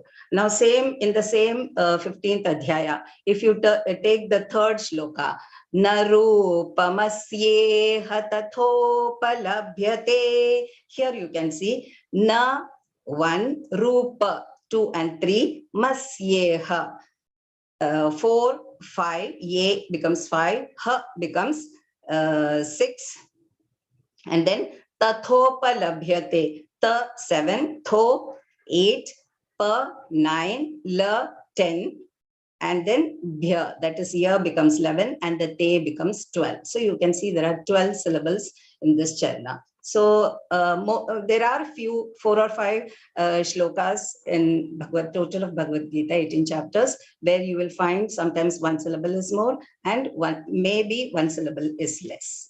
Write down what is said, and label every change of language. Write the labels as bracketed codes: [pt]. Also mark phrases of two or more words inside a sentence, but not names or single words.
[en] Now, same in the same 15th adhyaya, if you take the 3rd shloka, [sa] Naru pamasye hatatopalabhyate. [en] Here you can see na 1, rupa 2 and 3, masyeha 4, 5, ye becomes 5, ha becomes 6, and then tathopalabhyate, ta 7, tho 8, pa 9, la 10, and then bhya, that is ya becomes 11, and the te becomes 12. So you can see there are 12 syllables in this charana. So there are few 4 or 5 shlokas in total of Bhagavad Gita, 18 chapters, where you will find sometimes 1 syllable is more and maybe 1 syllable is less.